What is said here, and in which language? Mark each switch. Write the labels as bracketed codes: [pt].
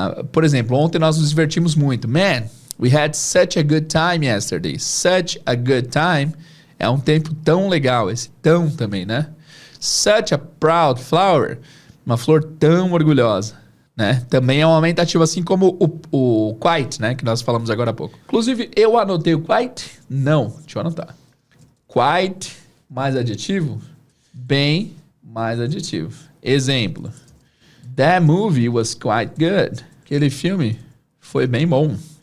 [pt] Por exemplo, ontem nós nos divertimos muito. [en] Man, we had such a good time yesterday. Such a good time [pt] é um tempo tão legal. Esse tão também, né? [en] Such a proud flower. [pt] Uma flor tão orgulhosa. né? Também é um aumentativo, assim como o quite, né? Que nós falamos agora há pouco. Inclusive, eu anotei o quite? Não, deixa eu anotar. Quite mais adjetivo, bem mais adjetivo. Exemplo. [en] That movie was quite good. [pt] Aquele filme foi bem bom.